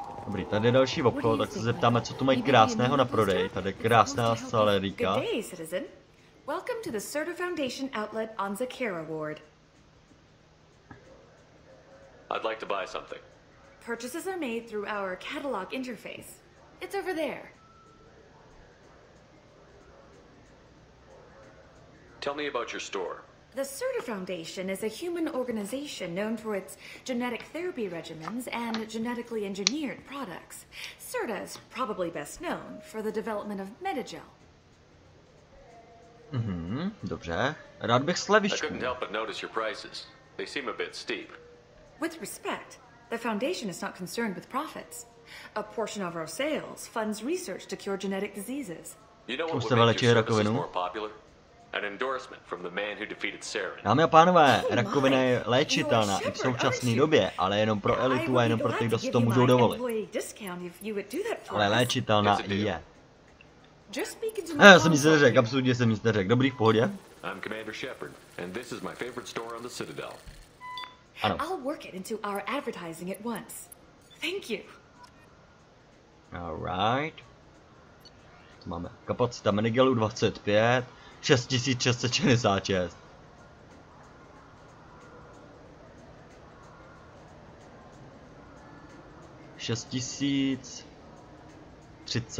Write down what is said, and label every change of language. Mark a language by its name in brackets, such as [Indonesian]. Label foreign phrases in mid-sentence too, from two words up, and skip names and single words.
[Czech] Dobrý, tady je další obchod, tak se zeptáme, co tu mají krásného na prodej. Tady je krásná salerika. [English] Good day, citizen. Welcome to the Certa Foundation outlet on Zakera Ward. I'd like to buy something. Purchases are made through our catalog interface. It's over there. Tell me about your store. The Certa Foundation is a human organization known for its genetic therapy regimens and genetically engineered products. Certa is probably best known for the development of Metagel. [Czech] Dobře. Rád bych slevičku. [English] I couldn't help but notice your prices. They seem a bit steep. With respect, the Foundation is not concerned with profits. A portion of our sales funds research to cure genetic diseases. You know what would make your services more popular? An endorsement from the man who defeated Saren. [Czech] Dámy a pánové, rakovina je léčitelná i v současné době, ale jenom pro elitu a jenom pro ty, kdo si to můžou dovolit. Ale léčitelná i je. Já jsem nic neřekl, absolutně jsem nic neřekl. Dobrý, v pohodě? [English] I'm Commander Shepard, and this is my favorite store on the Citadel. [Czech] Ano. [English] I'll work it into our advertising at once. Thank you. Alright. [Czech] Tu máme kapacita minigelů 25, 6666. $6030.